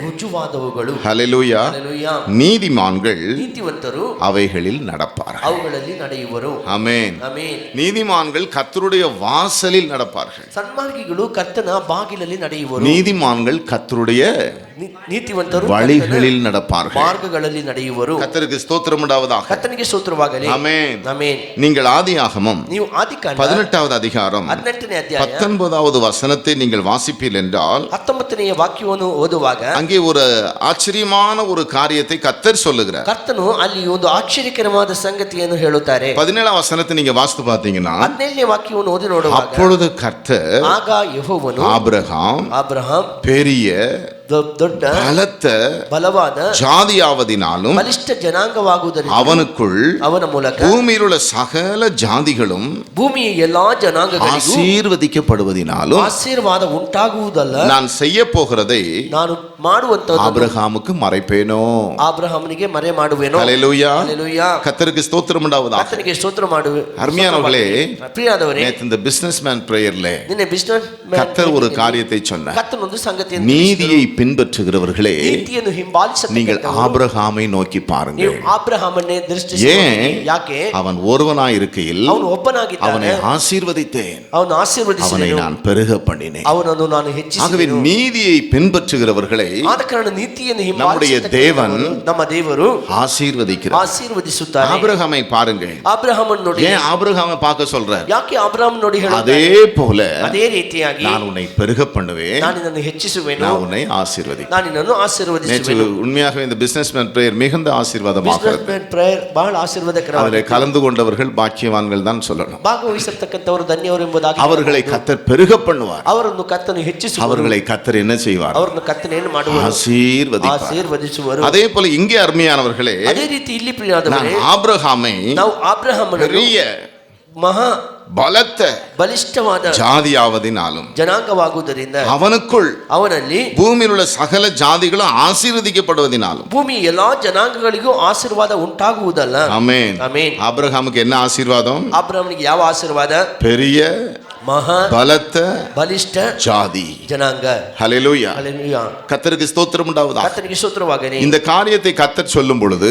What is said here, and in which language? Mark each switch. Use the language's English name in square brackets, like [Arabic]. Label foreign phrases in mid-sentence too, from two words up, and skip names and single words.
[Tamil] ஹல்லேலூயா. நீதிமான்கள் அவைகளில் நடப்பார்கள். ஆமென். நீதிமான்கள் கர்த்தருடைய வாசலில் நடப்பார்கள். நீதிமான்கள் கர்த்தருடைய [Kannada] ನೀತಿವಂತರು [Tamil] வழிகளில் நடப்பார்கள். [Kannada] ಮಾರ್ಗಗಳಲ್ಲಿ ನಡೆಯುವರು. [Tamil] கர்த்தருக்கு ஸ்தோத்திரம் உண்டாவதாக. [Kannada] ಕರ್ತನಿಗೆ ಸ್ತೋತ್ರವಾಗಲಿ. [Tamil] ஆமென். [Kannada] ಆಮೆನ್. [Tamil] நீங்கள் ஆதியாகமம் [Kannada] ನೀವು ಆದಿಕಾಂಡ [Tamil] 18வது அதிகாரம் [Kannada] 18ನೇ ಅಧ್ಯಾಯ [Tamil] 19வது வசனத்தை நீங்கள் வாசிப்பீர்கள் என்றால் [Kannada] 19ನೇ ವಾಕ್ಯವನ್ನು ಓದುವಾಗ [Tamil] அங்கே ஒரு ஆச்சரியமான ஒரு காரியத்தை கர்த்தர் சொல்லுகிறார். [Kannada] ಕರ್ತನು ಅಲ್ಲಿ ಒಂದು ಆಶ್ಚರ್ಯಕರವಾದ ಸಂಗತಿಯನ್ನು ಹೇಳುತ್ತಾರೆ. [Tamil] 17வது வசனத்தை நீங்க வாசித்து பார்த்தீங்கன்னா [Kannada] 17ನೇ ವಾಕ್ಯವನ್ನು ಓದಿ ನೋಡುವಾಗ [Tamil] அப்பொழுது கர்த்தர் [Kannada] ಆಗ ಯೆಹೋವನು [Tamil] ஆபிரகாம் பெரிய [Kannada] ದೊಡ್ಡ [Tamil] பலத்த [Kannada] ಬಲವಾದ [Tamil] ஜாதியாவதினாலும் [Kannada] ಬಲಿಷ್ಠ ಜನಾಂಗವಾಗುವುದರಿಂದ [Tamil] அவனுக்குள் [Kannada] ಅವನ ಮೂಲಕ [Tamil] பூமியில் உள்ள சகல ஜாதிகளும் [Kannada] ಭೂಮಿಯ ಎಲ್ಲಾ ಜನಾಂಗಗಳಿಗೂ [Tamil] ஆசீர்வதிக்கப்படுவதினாலும் [Kannada] ಆಶೀರ್ವಾದ ಉಂಟಾಗುವುದಲ್ಲ. [Tamil] நான் செய்ய போகிறதை [Kannada] ನಾನು ಮಾಡುವಂತದ್ದು [Tamil] ஆபிரகாமுக்கு மறைப்பேனோ. [Kannada] ಆಬ್ರಹಾಮನಿಗೆ ಮರೆ ಮಾಡುವೆನೋ. [Tamil] ஹல்லேலூயா. [Kannada] ಹಲ್ಲೆಲೂಯಾ. [Tamil] கர்த்தருக்கு ஸ்தோத்திரம் உண்டாவதாக. [Kannada] ಕರ್ತನಿಗೆ ಸ್ತೋತ್ರ ಮಾಡುವೆ. [Tamil] அருமையானவர்களே, [Kannada] ಪ್ರಿಯರಾದವರೇ, [Tamil] நேத்து இந்த [English] businessman prayer-ல [Kannada] ನಿನ್ನೆ ಬಿಸಿನೆಸ್ [Tamil] கர்த்தர் ஒரு காரியத்தை சொன்னார். [Kannada] ಕರ್ತನ ಒಂದು ಸಂಗತಿಯನ್ನು [Tamil] நீதியை பின்பற்றுகிறவர்களே, [Kannada] ನೀತಿಯನ್ನು ಹಿಂಬಾಲಿಸತಕ್ಕಂಥವರು [Tamil] நீங்கள் ஆபிரகாமை நோக்கி பாருங்கள். [Kannada] ನೀವು ಆಬ್ರಹಾಮನ್ನೇ ದೃಷ್ಟಿಸಿ [Tamil] ஏன்? [Kannada] ಯಾಕೆ? [Tamil] அவன் ஒருவனாய் இருக்கையில் [Kannada] ಅವನು ಒಬ್ಬನಾಗಿದ್ದಾನೆ. [Tamil] அவனை ஆசீர்வதித்தேன், [Kannada] ಅವನು [Tamil] அவனை [Kannada] ಆಶೀರ್ವದಿಸಿದೆನು, [Tamil] நான் பெருக பண்ணினேன். [Kannada] ಅವನನ್ನು ನಾನು [Tamil] ஆகவே [Kannada] ಹೆಚ್ಚಿಸಿದೆನು. [Tamil] நீதியை பின்பற்றுகிறவர்களை [Kannada] ಆದ ಕಾರಣ ನೀತಿಯನ್ನು [Tamil] நம்முடைய தேவன் [Kannada] ನಮ್ಮ ದೇವರು [Tamil] ஆசீர்வதிக்கிறார். [Kannada] ಆಶೀರ್ವದಿಸುತ್ತಾರೆ. [Tamil] ஆபிரகாமை பாருங்கள். [Kannada] ಆಬ್ರಹಾಮನ್ ನೋಡಿ. [Tamil] ஏன் ஆபிரகாமை பார்க்க சொல்றார்? [Kannada] ಯಾಕೆ ಆಬ್ರಹಾಮ್ ನೋಡಿ [Tamil] அதே போல [Kannada] ಅದೇ ರೀತಿಯಾಗಿ [Tamil] நான் உன்னை பெருக பண்ணுவேன், [Kannada] ನಾನು ನಿನ್ನನ್ನು ಹೆಚ್ಚಿಸುವೆನು, [Tamil] நான் உன்னை ஆசீர்வதிப்பேன். [Kannada] ನಾನು ನಿನ್ನನ್ನು [Tamil] நேற்று [Kannada] ಆಶೀರ್ವದಿಸುವೆನು. [Tamil] உண்மையாகவே இந்த [English] businessman prayer [Tamil] மிகுந்த ஆசீர்வாதமாக [English] business prayer [Kannada] ಬಹಳ ಆಶೀರ್ವಾದಕರವಾಗಿದೆ. [Tamil] அதில் கலந்து கொண்டவர்கள் பாக்கியவான்கள் தான் சொல்லணும். [Kannada] ಭಾಗವಹಿಸತಕ್ಕಂಥವರು ಧನ್ಯವರು ಎಂಬುದಾಗಿ [Tamil] அவர்களை கர்த்தர் பெருக பண்ணுவார். [Kannada] ಅವರನ್ನು ಕರ್ತನು ಹೆಚ್ಚಿಸುವರು. [Tamil] அவர்களை கர்த்தர் என்ன செய்வார்? [Kannada] ಅವರನ್ನು ಕರ್ತನು ಏನು ಮಾಡುವರು? [Tamil] ஆசீர்வதிப்பார். [Kannada] ಆಶೀರ್ವದಿಸುವರು. [Tamil] அதே போல இங்கே அருமையானவர்களே, [Kannada] ಅದೇ ರೀತಿ ಇಲ್ಲಿ ಪ್ರಿಯರಾದವರೇ, [Tamil] நான் ஆபிரகாமை [Kannada] ನಾವು ಆಬ್ರಹಾಮನನ್ನು [Tamil] பெரிய [Kannada] ಮಹಾ [Tamil] பலத்த [Kannada] ಬಲಿಷ್ಠವಾದ [Tamil] ஜாதியாவதினாலும் [Kannada] ಜನಾಂಗವಾಗುವುದರಿಂದ [Tamil] அவனுக்குள் [Kannada] ಅವನಲ್ಲಿ [Tamil] பூமியில் உள்ள சகல ஜாதிகளும் ஆசீர்வதிக்கப்படுவதினாலும் [Kannada] ಭೂಮಿಯ ಎಲ್ಲಾ ಜನಾಂಗಗಳಿಗೂ ಆಶೀರ್ವಾದ ಉಂಟಾಗುವುದಲ್ಲ. [Tamil] ஆமென். [Kannada] ಆಮೆನ್. [Tamil] ஆபிரகாமுக்கு என்ன ஆசீர்வாதம்? [Kannada] ಆಬ್ರಹಾಮನಿಗೆ ಯಾವ ಆಶೀರ್ವಾದ? [Tamil] பெரிய [Kannada] ಮಹಾ [Tamil] பலத்த [Kannada] ಬಲಿಷ್ಠ [Tamil] ஜாதி. [Kannada] ಜನಾಂಗ. [Tamil] ஹல்லேலூயா. [Kannada] ಹಲ್ಲೆಲೂಯಾ. [Tamil] கர்த்தருக்கு ஸ்தோத்திரம் உண்டாவதாக. [Kannada] ಕರ್ತನಿಗೆ ಸ್ತೋತ್ರವಾಗಲಿ. [Tamil] இந்த காரியத்தை கர்த்தர் சொல்லும் பொழுது